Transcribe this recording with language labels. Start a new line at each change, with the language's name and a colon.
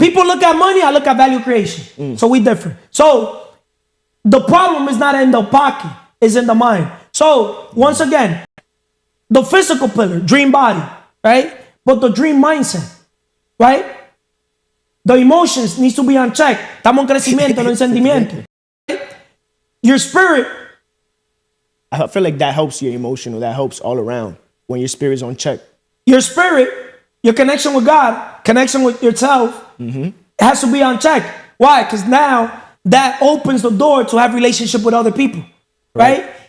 English: People look at money, I look at value creation. So we different. So the problem is not in the pocket, it's in the mind. So once again, the physical pillar, dream body, right? But the dream mindset, right? The emotions needs to be on check.
Spanish: Estamos en crecimiento, no en sentimiento.
English: Your spirit. I feel like that helps your emotional. That helps all around when your spirit's on check. Your spirit, your connection with God, connection with yourself, it has to be on check. Why? Because now that opens the door to have relationship with other people, right?